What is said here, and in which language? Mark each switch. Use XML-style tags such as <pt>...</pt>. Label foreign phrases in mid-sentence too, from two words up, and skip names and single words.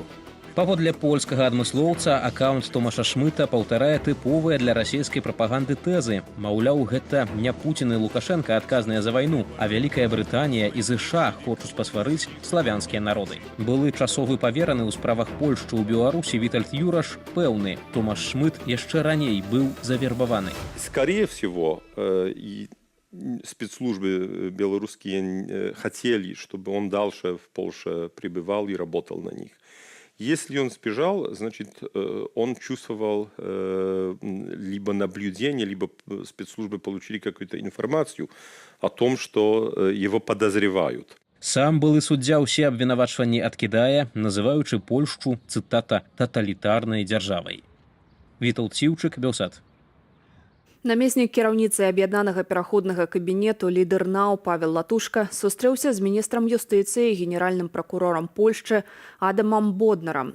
<be>Паводле польскага адмыслоўца, аккаунт Томаша Шмыта паўтарае тыповыя для расійскай прапаганды тэзы. Маўляў, гэта не Пуцін і Лукашенка адказныя за вайну, а Вялікая Брытанія і ЗША хочуць пасварыць славянскія народы. Былы часовы павераны ў справах Польшчы ў Беларусі Вітальд Юраш пэўны, Томаш Шмыт яшчэ раней быў завербаваны.</be> <ru>Скорее всего, спецслужбы белорусские хотели, чтобы он дальше в Польше пребывал и работал на них. Если он сбежал, значит, он чувствовал либо наблюдение, либо спецслужбы получили какую-то информацию о том, что его подозревают.</ru> <be>Сам былы суддзя ўсе абвінавачванні адкідае, называючы Польшчу, цытата, «таталітарнай дзяржавай». Вітаўт-Сіўчык, Белсат. Намеснік кіраўніцы аб'яднанага пераходнага кабінету лідар НАУ Павел Латушка сустрэўся з міністрам юстыцыі і генеральным пракурорам Польшчы Адамам Боднарам.</be>